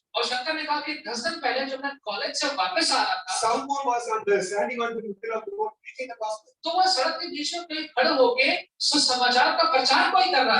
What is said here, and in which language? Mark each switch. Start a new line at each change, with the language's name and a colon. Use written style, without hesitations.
Hindi: और शंकर ने कहा कि 10 दिन पहले जब मैं कॉलेज से वापस आ रहा था,
English: someone was standing on the middle of the road preaching the gospel.
Hindi: तो वह सड़क के बीच में कहीं खड़े होके सुसमाचार का प्रचार कोई कर रहा